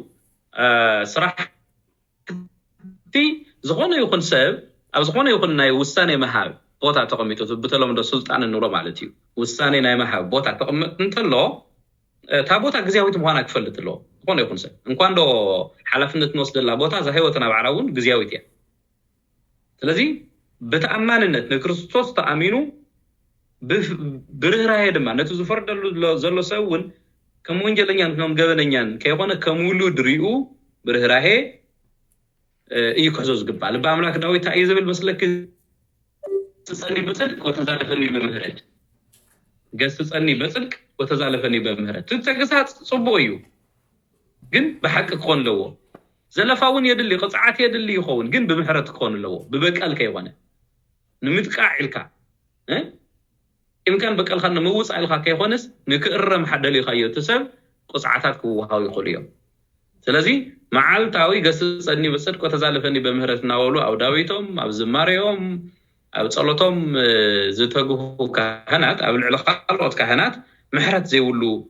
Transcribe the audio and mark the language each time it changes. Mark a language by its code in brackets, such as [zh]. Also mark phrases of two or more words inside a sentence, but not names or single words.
[ti] ስራሕቲ ዝኾነ ይኹን ሰብ ኣብ ዝኾነ ይኹን ናይ ውሳኔ መሃብ ቦታ ተቐሚጡ ብተለምዶ ስልጣን እንብሎ ማለት እዩ ውሳኔ ናይ መሃብ ቦታ ተቐምጥ እንተሎ እታ ቦታ ግዝያዊት ምዃና ክፈልጥ ኣለዎ ዝኾነ ይኹን ሰብ እንኳን ዶ ሓላፍነት ንወስደላ ቦታ እዛ ሂወትና ባዕላ እውን ግዝያዊት እያ ስለዚ ብተኣማንነት ንክርስቶስ ተኣሚኑ ብርህራሄ ድማ ነቲ ዝፈርደሉ ዘሎ ሰብ እውን ከም ወንጀለኛን ከም ገበነኛን ከይኾነ ከም ውሉድ ሪኡ ብርህራሄ እዩ ክሕዞ ዝግባእ ልቢ ኣምላክ ዳዊት እዩ ዝብል መስለኪ [gez] ገስጸኒ በጽድቅ ወተዛለፈኒ በምህረት ገስጸኒ በጽድቅ ወተዛለፈኒ በምህረት [ti] ትግሳጽ ጽቡቕ እዩ ግን ብሓቂ ክኾን ኣለዎ ዘለፋውን የድሊ ቅፅዓት የድሊ ይኸውን ግን ብምህረት ክኾን ኣለዎ ብበቀል ከይኾነ ንምጥቃዕ ኢልካ ኢምካን በቀልካ ንምውፃእ ኢልካ ከይኾነስ ንክእረም ሓደሊኻዮ ትሰብ ቅፅዓታት ክወሃቡ ይኽእሉ እዮም ስለዚ መዓልታዊ [gez] ገስጸኒ በጽድቅ ወተዛለፈኒ በምህረት [ti] እናበሉ ኣብ ዳዊቶም ኣብ ዝማሬዮም ኣብ ጸሎቶም ዝተግሁ ካህናት ኣብ ልዕሊ ካልኦት ካህናት ምሕረት ዘይብሉ